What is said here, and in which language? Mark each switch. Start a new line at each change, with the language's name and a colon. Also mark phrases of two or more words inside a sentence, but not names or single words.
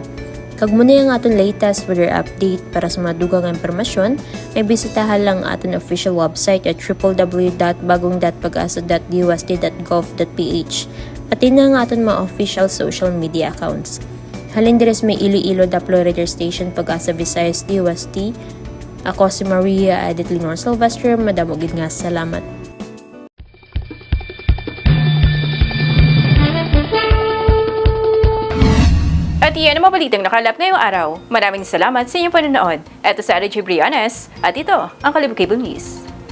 Hiligaynon: Kag muna yung aton
English: latest weather update
Hiligaynon: para sa mga dugang impormasyon, ay bisitahan lang aton
English: official website
Hiligaynon: at www.bagong.pagasa.dust.gov.ph. Pati na nga aton mga
English: official social media accounts.
Hiligaynon: Halin dires may Iloilo Doppler Radio Station Pag-asa Visayas DUST. Ako si Maria Edith Leonor Silvestre. Madamogid nga salamat.
Filipino: At iyan ang mabalitang nakalap ngayong araw. Maraming salamat sa inyong panonood. Ito sa RJ Briones at ito ang Kalibog Cable News.